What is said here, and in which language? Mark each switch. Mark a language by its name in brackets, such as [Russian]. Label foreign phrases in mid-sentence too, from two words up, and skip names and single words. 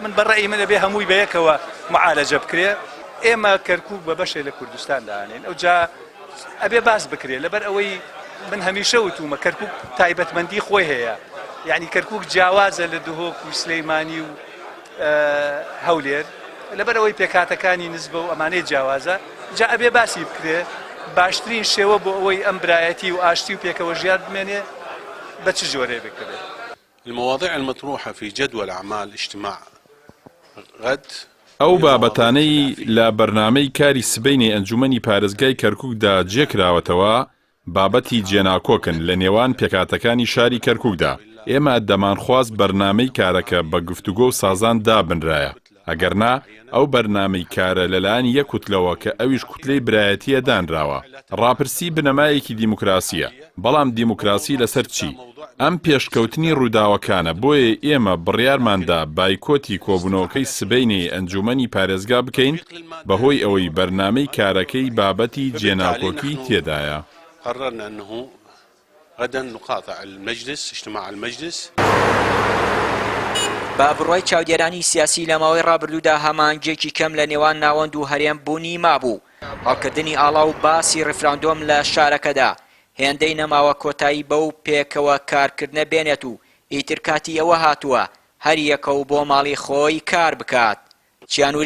[Central Kurdish] من بەڕێی من ئەبێ هەمووی بەیەکەوە معالەجە بکرێت. ئێمە کەرکووک بە بەشێ لە کوردستان داهێن، ئەوجا ئەبێ باس بکرێت لەبەر ئەوەی من هەمیشە وتومە کەرکووک تایبەتمەندی خۆی هەیە، یعنی کەرکووک جیاوازە لە دهۆک و سلەیمانی و هەولێر لەبەرەوەی پێکاتەکانی نزبە و ئەمانەی جیاوازە، جا ئەبێ باسی بکرێت باشترین شێوە بۆ ئەوەی ئەم برایەتی و ئاشتی و پێکەوە ژیان بمێنێ بە چ جۆرێ بکرێت. [Arabic] المواضيع المطروحة في جدول أعمال اجتماع غد [Central Kurdish] ئەو بابەتانەی لە بەرنامەی کاری سبەینی ئەنجومەنی پارێزگای کەرکووکدا جێکراوەتەوە بابەتی جێناکۆکن لە نێوان پێکاتەکانی شاری کەرکووکدا. ئێمە دەمانخواست بەرنامەی کارەکە بە گفتوگۆ و سازان دابنرایە، ئەگەرنا ئەو بەرنامەی کارە لەلایەن یەک کوتلەوە کە ئەویش کوتلەی برایەتیە دانراوە. ڕاپرسی بنەمایەکی دیموکراسیە، بەڵام دیموکراسی لەسەر چی؟ ئەم پێشکەوتنی ڕووداوەکانە، بۆیە ئێمە بڕیارماندا بایکۆتی کۆبوونەوەکەی سبەینی ئەنجومەنی پارێزگا بکەین بەهۆی ئەوەی بەرنامەی کارەکەی بابەتی جێناکۆکی تێدایە. [Arabic] قررنا أنه غدا نقاطع المجلس اجتماع المجلس. [Central Kurdish] با بڕوای چاودێرانی سیاسی لە ماوەی ڕابردوودا هەمانگێکی کەم لە نێوان ناوەند و هەرێم بوونی مابوو. هەڵکردنی ئاڵا و باسی ڕفراندۆم لە شارەکەدا هێندەی نەماوە کۆتایی بەو پێکەوە کارکردنە بێنێت و ئیتر کاتی ئەوە هاتووە هەر یەکە و بۆ ماڵی خۆی کار بکات.